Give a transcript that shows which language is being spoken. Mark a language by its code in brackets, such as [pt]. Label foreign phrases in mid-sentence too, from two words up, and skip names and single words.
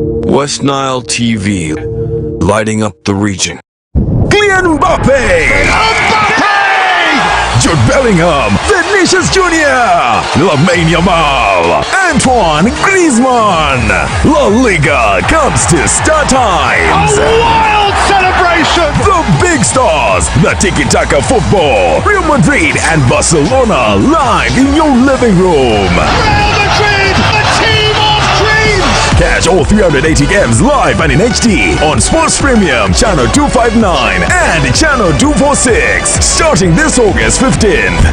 [en] West Nile TV, lighting up the region. Kylian Mbappe! Jude Bellingham, Vinicius Jr., Lamine Yamal, Antoine Griezmann. La Liga comes to Star Times. A wild celebration! The big stars, the tiki-taka football, Real Madrid and Barcelona live in your living room. Real Madrid, the team of dreams! Catch all 380 games live and in HD on Sports Premium Channel 259 and Channel 246 starting this August 15th.